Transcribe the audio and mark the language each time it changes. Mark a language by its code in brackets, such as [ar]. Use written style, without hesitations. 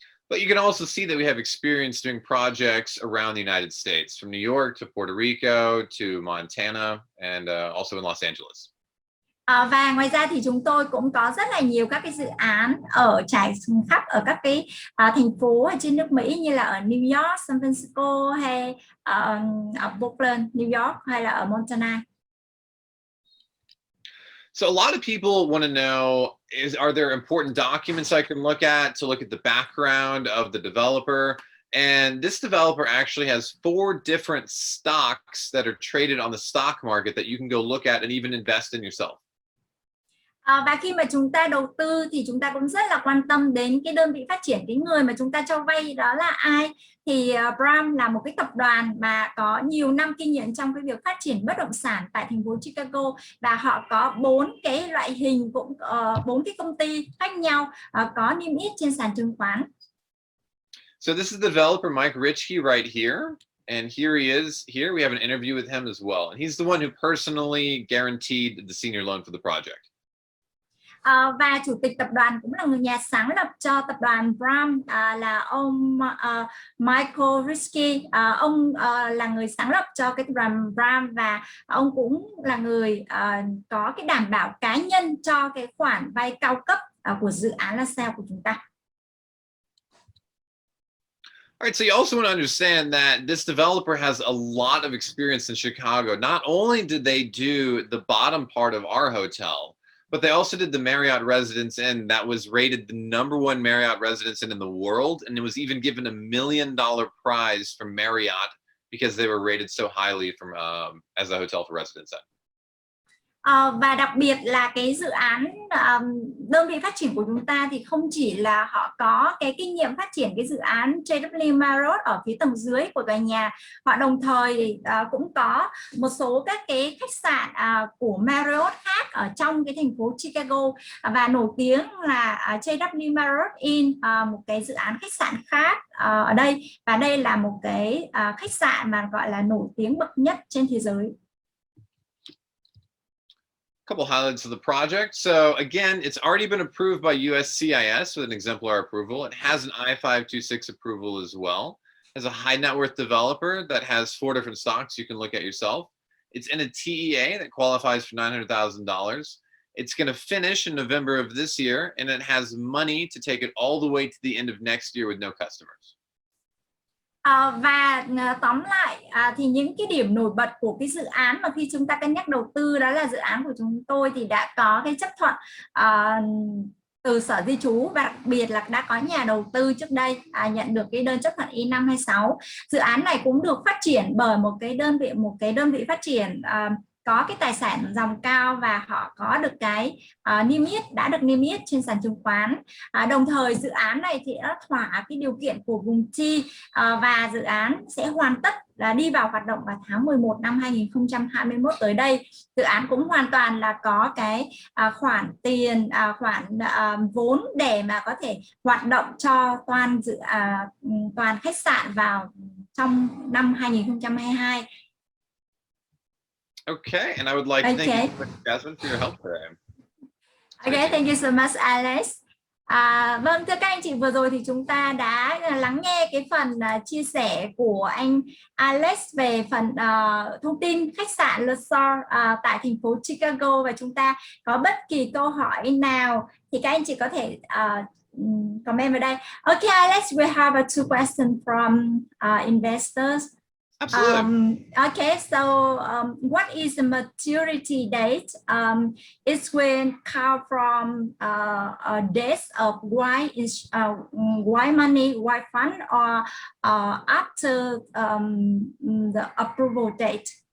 [en] But you can also see that we have experience doing projects around the United States, from New York to Puerto Rico to Montana, and also in Los Angeles. [vi] Và ngoài ra thì chúng tôi cũng có rất là nhiều các cái dự án ở trải khắp ở các cái thành phố ở trên nước Mỹ, như là ở New York, San Francisco, hay ở Portland, New York, hay là ở Montana. [en] So a lot of people want to know, are there important documents I can look at to look at the background of the developer? And this developer actually has 4 different stocks that are traded on the stock market that you can go look at and even invest in yourself. [vi] Và khi mà chúng ta đầu tư thì chúng ta cũng rất là quan tâm đến cái đơn vị phát triển, cái người mà chúng ta cho vay đó là ai. Thì Bram là một cái tập đoàn mà có nhiều năm kinh nghiệm trong cái việc phát triển bất động sản tại thành phố Chicago, và họ có 4 cái loại hình, cũng 4 cái công ty khác nhau có niêm yết trên sàn chứng khoán. [en] So this is the developer Mike Richke right here. And here he is. Here we have an interview with him as well. And he's the one who personally guaranteed the senior loan for the project. [vi] Và chủ tịch tập đoàn cũng là người nhà sáng lập cho tập đoàn Bram, là ông Michael Richke. Ông là người sáng lập cho cái tập đoàn Bram, và ông cũng là người có cái đảm bảo cá nhân cho cái khoản vay cao cấp của dự án Lasalle của chúng ta. [en] All right, so you also want to understand that this developer has a lot of experience in Chicago. Not only did they do the bottom part of our hotel, but they also did the Marriott Residence Inn that was rated the #1 Marriott Residence Inn in the world, and it was even given a $1 million prize from Marriott because they were rated so highly from as a hotel for residents in. [vi] Và đặc biệt là cái dự án đơn vị phát triển của chúng ta thì không chỉ là họ có cái kinh nghiệm phát triển cái dự án JW Marriott ở phía tầng dưới của tòa nhà, họ đồng thời cũng có một số các cái khách sạn của Marriott khác ở trong cái thành phố Chicago, và nổi tiếng là JW Marriott Inn, một cái dự án khách sạn khác ở đây, và đây là một cái khách sạn mà gọi là nổi tiếng bậc nhất trên thế giới. [en] Couple highlights of the project. So again, it's already been approved by USCIS with an exemplar approval. It has an I-526 approval as well. As a high net worth developer that has 4 different stocks you can look at yourself. It's in a TEA that qualifies for $900,000. It's going to finish in November of this year, and it has money to take it all the way to the end of next year with no customers. [vi] Và tóm lại thì những cái điểm nổi bật của cái dự án mà khi chúng ta cân nhắc đầu tư, đó là dự án của chúng tôi thì đã có cái chấp thuận từ Sở Di trú, và đặc biệt là đã có nhà đầu tư trước đây nhận được cái đơn chấp thuận I-526. Dự án này cũng được phát triển bởi một cái đơn vị phát triển có cái tài sản dòng cao, và họ có được cái đã được niêm yết trên sàn chứng khoán. Đồng thời dự án này thì đã thỏa cái điều kiện của vùng chi, và dự án sẽ hoàn tất là đi vào hoạt động vào tháng 11 năm 2021 tới đây. Dự án cũng hoàn toàn là có cái khoản tiền, vốn để mà có thể hoạt động cho toàn khách sạn vào trong năm 2022. [en] Okay, and I would like to thank you, Jasmine, for your help today. Okay, thank you so much, Alex. [vi] Vâng, thưa các anh chị, vừa rồi thì chúng ta đã lắng nghe cái phần chia sẻ của anh Alex về phần thông tin khách sạn Lasalle tại thành phố Chicago, và chúng ta có bất kỳ câu hỏi nào thì các anh chị có thể comment vào đây. [en] Okay, Alex, we have two questions from investors. Absolutely. Okay, so what is the maturity date? It's when come from dates of why money, why fund, or after the approval date?